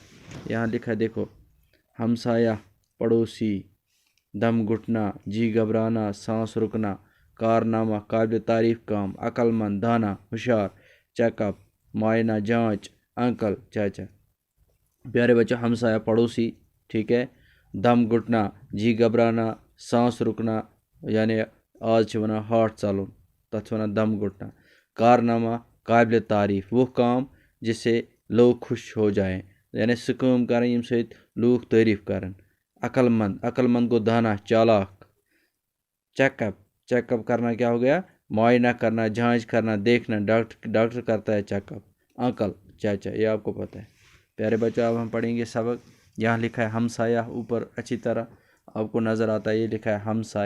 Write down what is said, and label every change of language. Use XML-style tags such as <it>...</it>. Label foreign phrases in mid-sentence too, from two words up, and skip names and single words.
<ur>یہاں لکھا ہے دیکھو، ہمسایہ، پڑوسی، دم گھٹنا، جی گھبرانا، سانس رکنا، کارنامہ، قابل تعریف کام، عقل مند، دانا، ہوشیار، چیک اپ، معائنہ، جانچ، انکل، چاچا۔ پیارے بچوں، ہمسایہ، پڑوسی، ٹھیک ہے، دم گھٹنا، جی گھبرانا، سانس رکنا، یعنی</ur> <ks>آج چھ ونان ہارٹ ژلن، تتھ ونان</ks> <ur>دم گھٹنا۔ کارنامہ، قابل تعریف، وہ کام جس سے لوگ خوش ہو جائیں، یعنی</ur> <ks>سہ کٲم کریں یم سۭتۍ لوگ تعریف کرن۔</ks> <ur>عقل مند کو دانا، چالاک۔ چیک اپ کرنا کیا ہو گیا؟ معائنہ کرنا، جانچ کرنا، دیکھنا، ڈاکٹر کرتا ہے چیک اپ۔ انکل، چاچا، یہ آپ کو پتہ ہے۔ پیارے بچوں، اب ہم پڑھیں گے سبق۔ یہاں لکھا ہے ہمسایہ، اوپر اچھی طرح آپ کو نظر آتا ہے، یہ لکھا ہے ہمسایہ۔</ur>